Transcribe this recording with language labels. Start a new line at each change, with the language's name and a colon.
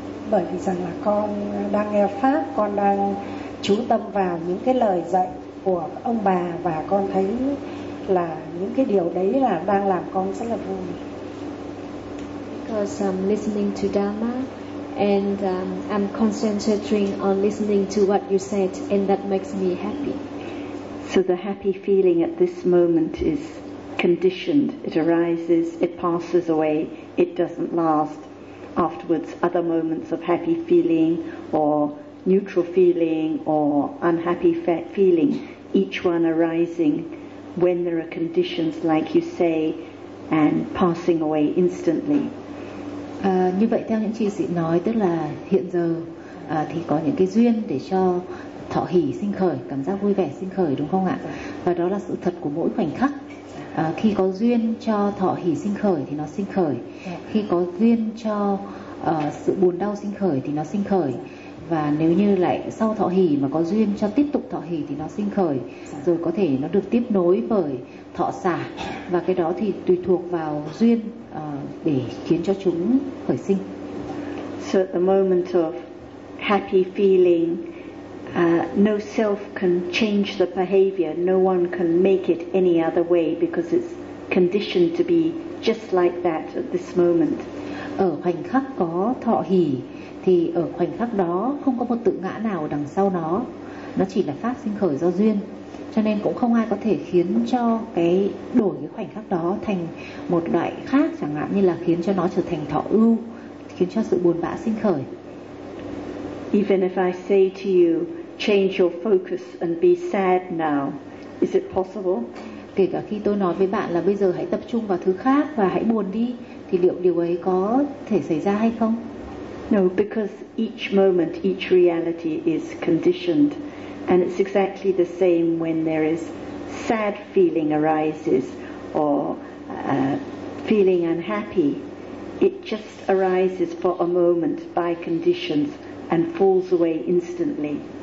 Vietnamese: Bởi vì rằng là con đang nghe pháp, con đang chú tâm vào những cái lời dạy của ông bà và con thấy là những cái điều đấy là đang làm con rất là vui.
English: Because I'm listening to Dharma and I'm concentrating on listening to what you said and that makes me happy. So the happy feeling at this moment is conditioned. It arises, it passes away, it doesn't last. Afterwards, other moments of happy feeling or neutral feeling or unhappy feeling, each one arising when there are conditions like you say and passing away instantly.
Vietnamese: Như vậy theo những chi sĩ nói, tức là hiện giờ thì có những cái duyên để cho thọ hỷ sinh khởi, cảm giác vui vẻ sinh khởi, đúng không ạ? Và đó là sự thật của mỗi khoảnh khắc. Khi có duyên cho thọ hỷ sinh khởi thì nó sinh khởi. Khi có duyên cho sự buồn đau sinh khởi thì nó sinh khởi. Và nếu như lại sau thọ hỷ mà có duyên cho tiếp tục thọ hỷ thì nó sinh khởi. Rồi có thể nó được tiếp nối bởi thọ xả. Và cái đó thì tùy thuộc vào duyên để khiến cho chúng khởi sinh.
English: So at the moment of happy feeling, no self can change the behavior. No one can make it any other way because it's conditioned to be just like that at this moment.
Vietnamese: Ở khoảnh khắc có thọ hỷ thì ở khoảnh khắc đó không có một tự ngã nào đằng sau nó. Nó chỉ là phát sinh khởi do duyên. Cho nên cũng không ai có thể khiến cho cái đổi cái khoảnh khắc đó thành một loại khác, chẳng hạn như là khiến cho nó trở thành thọ ưu, khiến cho sự buồn bã sinh khởi.
English: Even if I say to you, change your focus and be sad now, is it possible?
Vietnamese: Kể cả khi tôi nói với bạn là bây giờ hãy tập trung vào thứ khác và hãy buồn đi, thì liệu điều ấy có thể xảy ra hay không?
English: No, because each moment, each reality is conditioned. And it's exactly the same when there is sad feeling arises or feeling unhappy. It just arises for a moment by conditions and falls away instantly.